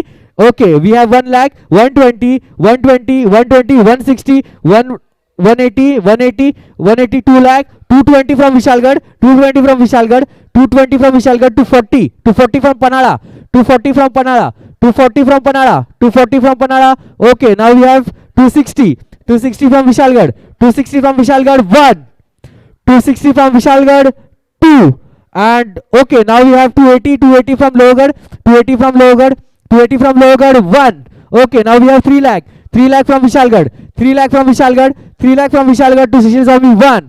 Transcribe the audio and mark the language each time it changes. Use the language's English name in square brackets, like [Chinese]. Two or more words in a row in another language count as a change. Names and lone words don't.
[English] Okay, we have 1 lakh, 120, 120, 120, 160, 180, 180, 180, 2 lakh, 220 from Vishalgarh, 220 from Vishalgarh, 220 from Vishalgarh, 240, 240 from Panala, 240 from Panala, 240 from Panala, 240 from Panala. Okay, now we have 260, 260 from Vishalgarh, 260 from Vishalgarh, 1, 260 from Vishalgarh, 2. And okay, now we have 280, 280 from Logarh, 280 from Logarh, 280 from Logarh, 1. Okay, now we have 3 lakh, 3 lakh from Vishalgarh, 3 lakh from Vishalgarh, 3 lakh from Vishalgarh to Shishir Swami, 1.